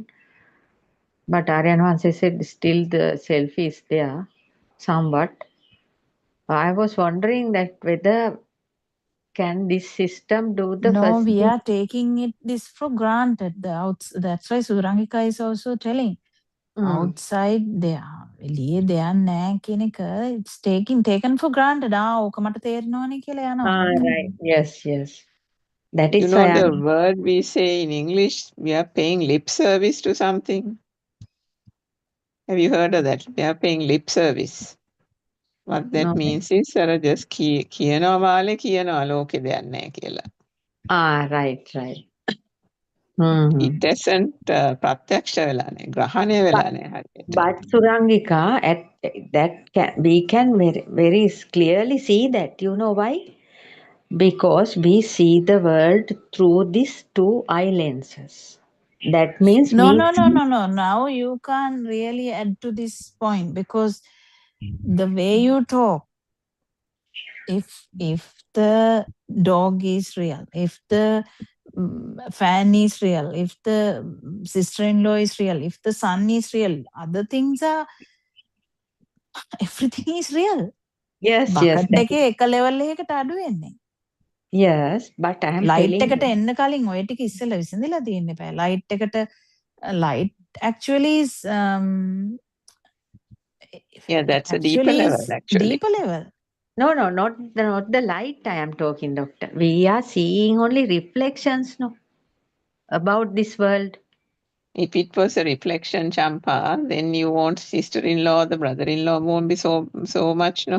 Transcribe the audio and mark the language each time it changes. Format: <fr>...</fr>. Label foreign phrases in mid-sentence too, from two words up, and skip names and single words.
<en>But Aryan Vanse said still the self is there somewhat. I was wondering that whether can this system do the No, first we thing? are taking this for granted. That's why Surangika is also telling. Outside there</en> <si>එළියේ දෙයක් නැහැ කියන එක</si> <en>it's taken for granted.</en> <si>ඕක මට තේරෙනවනේ කියලා යනවා.</si> <en>Right. Yes. That You is know why the word we say in English, we are paying lip service to something. Have you heard of that? We are paying lip service. What that no. means is just</en> <si>කියනවා වාලේ කියනවා ලෝකේ දෙයක් නැහැ කියලා.</si> <en>Right. Mm-hmm. It hasn't</en> <si>ප්‍රත්‍යක්ෂ වෙලා නැහැ, ග්‍රහණය වෙලා නැහැ හරියට.</si> <en>But Surangika, we can very clearly see that. You know why? Because we see the world through these 2 eye lenses. That means No. we. Now you can't really add to this point because the way you talk, if the dog is real, if the fan is real, if the sister-in-law is real, if the son is real, other things are, everything is real. Yes.</en> <si>Bucket එකේ එක level එකකට අඩු වෙන්නේ.</si> <en>Yes, but I am light telling</en> <si>එකට</si> <en>you.</en> <si>එන්න කලින් ඔය ටික ඉස්සෙල්ලා විසඳලා තියෙන්න එපා.</si> <en>light එකට light actually is Yeah, that's a deeper level actually. Deeper level. No, not the light I am talking, doctor. We are seeing only reflections, no, about this world. If it was a reflection, Champa, then you won't sister-in-law, the brother-in-law won't be so much, no?</en>